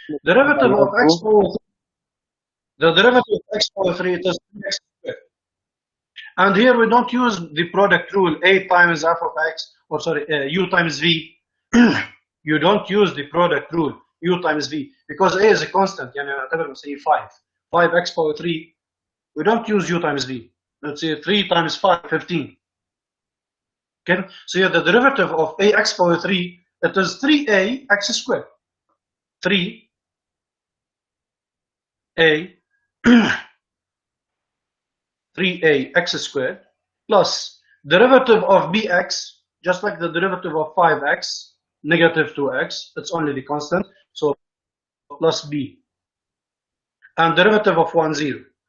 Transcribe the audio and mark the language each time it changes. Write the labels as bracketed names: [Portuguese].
[English] Derivative of x power 3. The derivative of x power 3 it is 3x squared. And here we don't use the product rule a times f of x or sorry u times v. You don't use the product rule u times v because a is a constant. [Arabic] يعني نعتبر مثلا 5 5x power 3. [English] We don't use u times v. Let's say 3 times 5 15. Okay, so the derivative of ax power 3, it is 3a x squared. 3a 3a x squared plus derivative of bx, just like the derivative of 5x, negative 2x, it's only the constant, so plus b, and derivative of 1, 0.